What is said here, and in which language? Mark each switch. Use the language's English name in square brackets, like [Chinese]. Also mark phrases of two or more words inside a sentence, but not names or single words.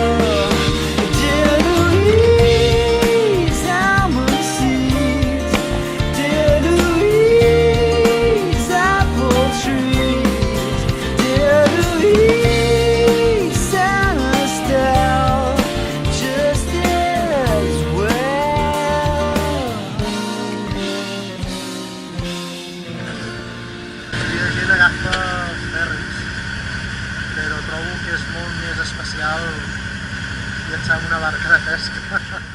[English] Dear Louise, Almond-Sea. Dear Louise, apple trees. Dear Louise, Santa Stella. Just as well. [Catalan] Hi ha gent agafa ferris, però trobo que és molt més especial llançar amb una barca de pesca.